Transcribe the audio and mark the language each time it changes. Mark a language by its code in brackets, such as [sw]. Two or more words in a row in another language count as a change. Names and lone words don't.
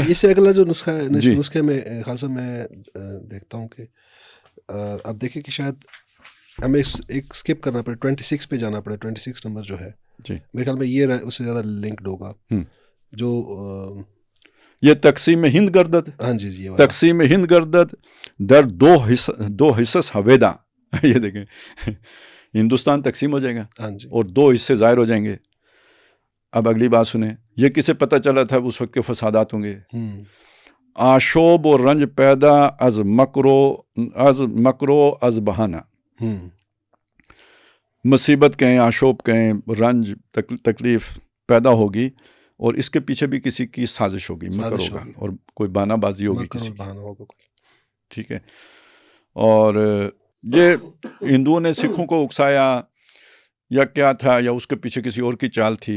[ur] اس سے اگلا جو نسخہ ہے, نسخے میں خاصا میں دیکھتا ہوں کہ اب دیکھیں کہ شاید ہمیں ایک اسکپ کرنا پڑے, 26 پہ جانا پڑے. 26 نمبر جو ہے میرے خیال میں یہ اس سے زیادہ لنکڈ ہوگا, جو [fa] یہ تقسیم ہند گردد. [ur] ہاں جی, [fa] تقسیم ہند گردد در 2 حصص ہویدا. [ur] یہ دیکھیں ہندوستان تقسیم ہو جائے گا اور 2 حصے ظاہر ہو جائیں گے. اب اگلی بات سنیں, یہ کسے پتہ چلا تھا اس وقت کے فسادات ہوں گے؟ [fa] آشوب و رنج پیدا از مکرو از بہانہ. [ur] مصیبت کہیں, آشوب کہیں, رنج تکلیف پیدا ہوگی اور اس کے پیچھے بھی کسی کی سازش ہوگی, مکر ہوگا اور کوئی بہانہ بازی ہوگی کسی کی. ٹھیک ہے. اور یہ ہندوؤں نے سکھوں کو اکسایا یا کیا تھا, یا اس کے پیچھے کسی اور کی چال تھی؟